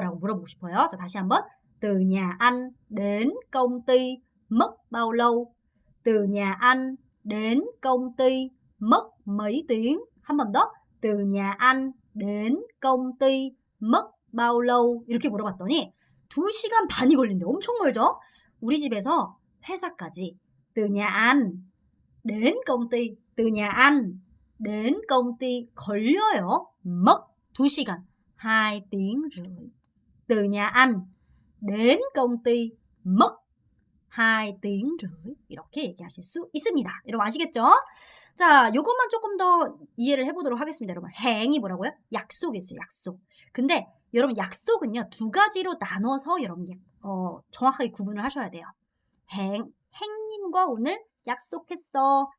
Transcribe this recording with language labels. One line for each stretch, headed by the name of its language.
Korean: 라고 물어보고 싶어요. 자, 다시 한번.
Vietnamese: từ nhà anh đến công ty mất bao lâu? từ nhà anh đến công ty mất mấy tiếng?
Korean: 한 번 더.
Vietnamese: từ nhà anh đến công ty mất bao lâu?
Korean: 이렇게 물어봤더니 2시간 반이 걸린대. 엄청 멀죠? 우리 집에서 회사까지
Vietnamese: từ nhà anh đến công ty, từ nhà anh đến công ty
Korean: 걸려요.
Vietnamese: mất
Korean: 2시간,
Vietnamese: 2 tiếng rưỡi. từ nhà anh đến công ty mất 2 tiếng rưỡi.
Korean: 이렇게 얘기하실 수 있습니다. 여러분 아시겠죠? 자, 요것만 조금 더 이해를 해보도록 하겠습니다. 여러분, 행이 뭐라고요? 약속이 있어요. 약속. 근데 여러분 약속은요 2가지로 나눠서 여러분 정확하게 구분을 하셔야 돼요. 행님과 오늘 약속했어.